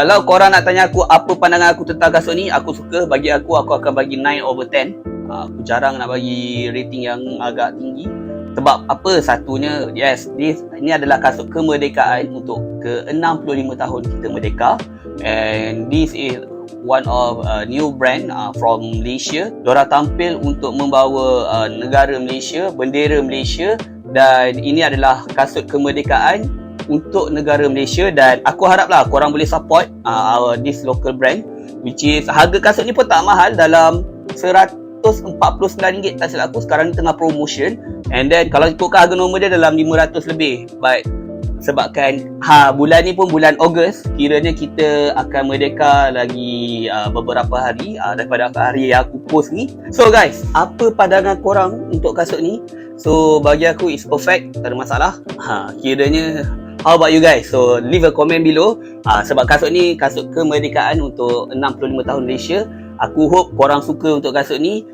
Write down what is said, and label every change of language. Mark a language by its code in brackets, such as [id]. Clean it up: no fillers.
[ms] Kalau korang nak tanya aku apa pandangan aku tentang kasut ni, aku suka. Bagi aku akan bagi 9/10. Aku jarang nak bagi rating yang agak tinggi. Sebab apa? Satunya, ini adalah kasut kemerdekaan untuk ke-65 tahun kita merdeka. [en] And this is one of new brand from Malaysia. [ms] Diorang tampil untuk membawa negara Malaysia, bendera Malaysia. Dan ini adalah kasut kemerdekaan untuk negara Malaysia. Dan aku haraplah korang boleh [en] support this local brand, which is [ms] harga kasut ni pun tak mahal, dalam RM149 tak silap aku. Sekarang ni tengah promotion. [en] And then [ms] kalau ikutkan harga normal dia dalam 500 lebih. But Sebabkan bulan ni pun bulan Ogos, kiranya kita akan merdeka lagi beberapa hari daripada hari yang aku post ni. So guys, apa pandangan korang untuk kasut ni? So bagi aku [en] it's perfect, [ms] tak ada masalah. Kiranya [en] how about you guys? So leave a comment below. [ms] Sebab kasut ni kasut kemerdekaan untuk 65 tahun Malaysia. Aku hope korang suka untuk kasut ni.